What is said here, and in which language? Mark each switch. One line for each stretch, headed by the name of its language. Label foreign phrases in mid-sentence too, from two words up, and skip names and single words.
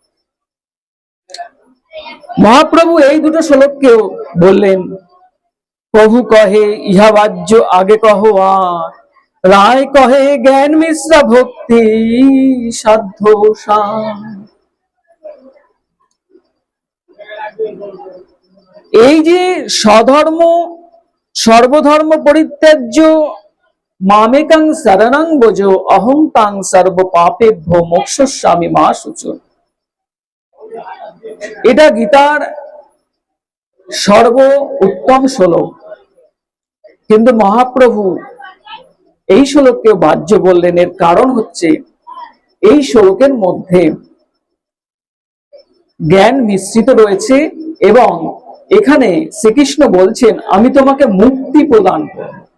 Bangla: মহাপ্রভু এই দুটো শ্লোককেও বললেন, প্রভু কহে ইহা বাহ্য আগে কহ, আর রায় কহে জ্ঞান মিশ্রা ভক্তি সাধ্য। এই যে
Sanskrit: স্বধর্ম সর্বধর্ম পরিত্যাজ্য মামেকাং শরণং ব্রজ অহং তাং সর্ব পাপেভ্যো মোক্ষয়িষ্যামি মা শুচো,
Bangla: এটা গীতার সর্ব উত্তম শ্লোক। কিন্তু মহাপ্রভু এই শ্লোককে বাহ্য বললেন। এর কারণ হচ্ছে, এই শ্লোকের মধ্যে জ্ঞান মিশ্রিত রয়েছে এবং এখানে শ্রীকৃষ্ণ বলছেন, আমি তোমাকে মুক্তি প্রদান করব।